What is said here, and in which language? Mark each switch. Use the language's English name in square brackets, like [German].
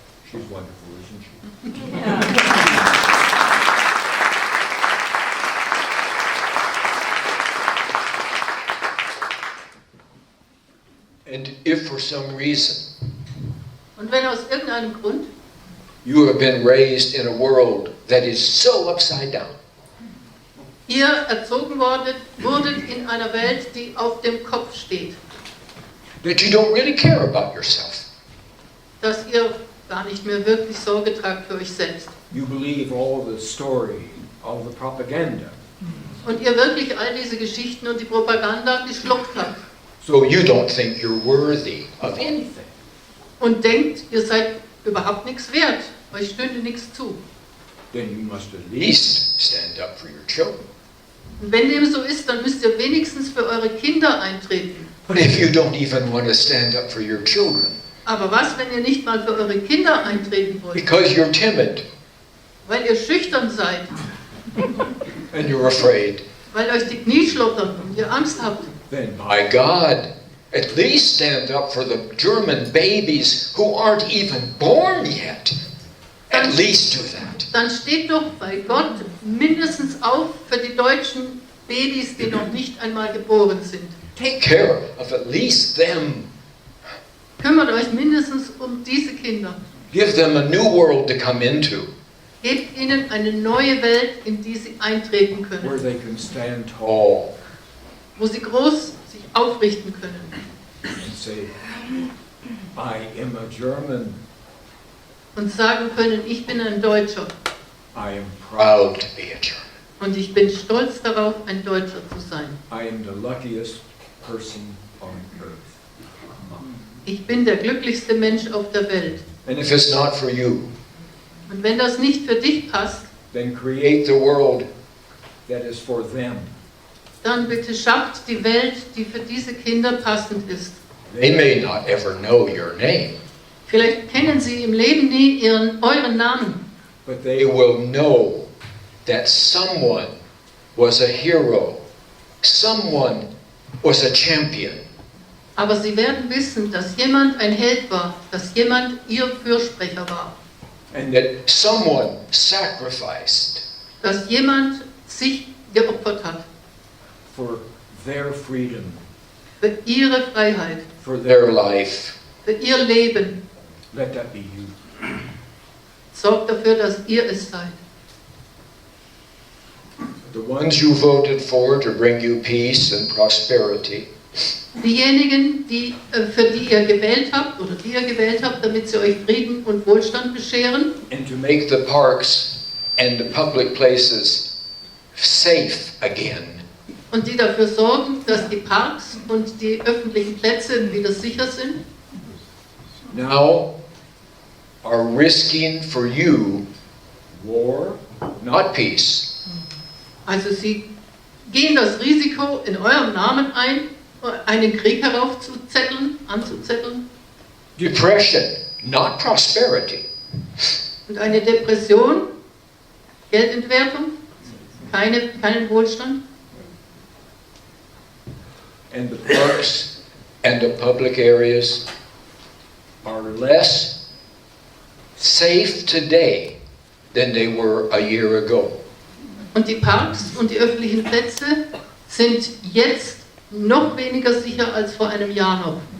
[English] She's wonderful, isn't she? And if for some reason [German] Und wenn aus irgendeinem Grund [English] you have been raised in a world that is so upside down, [German] ihr erzogen wurdet in einer Welt, die auf dem Kopf steht, [English] that you don't really care about yourself, [German] dass ihr gar nicht mehr wirklich Sorge tragt für euch selbst. [English] You believe all the story, all the propaganda. [German] Und ihr wirklich all diese Geschichten und die Propaganda geschluckt habt. [English] so you don't think you're worthy of anything. [German] Und denkt, ihr seid überhaupt nichts wert. Euch stünde nichts zu. [English] Then you must at At least least stand up for your children. [German] Und wenn dem so ist, dann müsst ihr wenigstens für eure Kinder eintreten. [English] But if you don't even want to stand up for your children [German] Aber was, wenn ihr nicht mal für eure Kinder eintreten wollt? [English] because you're timid [German] Weil ihr schüchtern seid, [English] and you're afraid, [German] weil euch die Knie schlottern und ihr Angst habt. [English] then by God, at least stand up for the German babies who aren't even born yet. At least do that. [German] Dann steht doch bei Gott mindestens auf für die deutschen Babys, die noch nicht einmal geboren sind. [English] Take care of at least them. [German] Kümmert euch mindestens um diese Kinder. [English] Give them a new world to come into, [German] Gebt ihnen eine neue Welt, in die sie eintreten [English] where [German] können. [English] they can stand tall. all [German] Wo sie groß sich aufrichten können [English] and say, I am a German. [German] und sagen können, ich bin ein Deutscher [English] I am Proud to be a German. [German] und ich bin stolz darauf, ein Deutscher zu sein. [English] I am the luckiest person on earth. [German] Ich bin der glücklichste Mensch auf der Welt. [English] And if it's not for you, [German] Und wenn das nicht für dich passt, [English] Then create the world that is for them. [German] dann bitte schafft die Welt, die für diese Kinder passend ist. [English] they may not ever know your name, [German] Vielleicht kennen sie im Leben nie euren Namen, [English] but they will know that someone was a hero, someone was a champion, [German] aber sie werden wissen, dass jemand ein Held war, dass jemand ihr Fürsprecher war, [English] and that someone sacrificed [German] dass jemand sich geopfert hat [English] For their freedom, [German] für ihre Freiheit, [English] for their life. [German] für ihr Leben. [English] let that be you. [German] Sorgt dafür, dass ihr es seid. [English] The ones you voted for to bring you peace and prosperity, [German] Diejenigen, für die ihr gewählt habt oder die ihr gewählt habt, damit sie euch Frieden und Wohlstand bescheren [English] and to make the parks and the public places safe again, [German] und die dafür sorgen, dass die Parks und die öffentlichen Plätze wieder sicher sind, [English] now are risking for you War, not peace, [German] also sie gehen das Risiko in eurem Namen ein, einen Krieg anzuzetteln [English] depression, not prosperity, [German] und eine Depression, Geldentwertung, keinen Wohlstand. [English] and the parks and the public areas are less safe today than they were a year ago. [German] Und die Parks und die öffentlichen Plätze sind jetzt noch weniger sicher als vor einem Jahr noch.